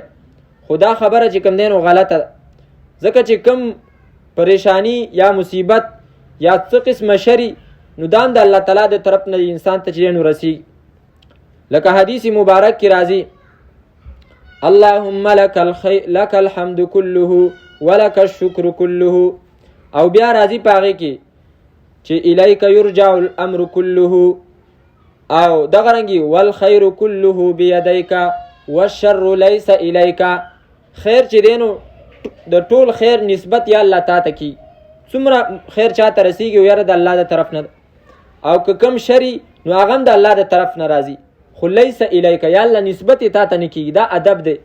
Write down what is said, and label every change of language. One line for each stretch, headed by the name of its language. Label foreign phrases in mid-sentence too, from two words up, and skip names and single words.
Pashto: خو دا خبره چې کوم دی نو غلطه ده ځکه چې کوم پریشانی یا مصیبت یا څه قسمه شري نو دا د الله تعالی د طرف نه انسان ته چې نو رسیږي. لکه حدیث مبارک کې راځي
Arabic: اللهم لك الحمد كله ولك الشكر كله
Pashto: او بیا راځي په هغې کې چې
Arabic: الیک یرجع الامر كله
Pashto: او دغه رنګې
Arabic: والخیر كله بيدیک والشر لیس الیک.
Pashto: خیر چې دی نو د ټول خیر نسبت یا الله تا ته کی څومره خیر چا ته رسیږي یاره د الله د طرف نه او که کم شری نو هغه هم د الله د طرف نه راځي خو
Arabic: لیس الیک
Pashto: یا الله نسبت تا ته نه کیږي. دا ادب دی.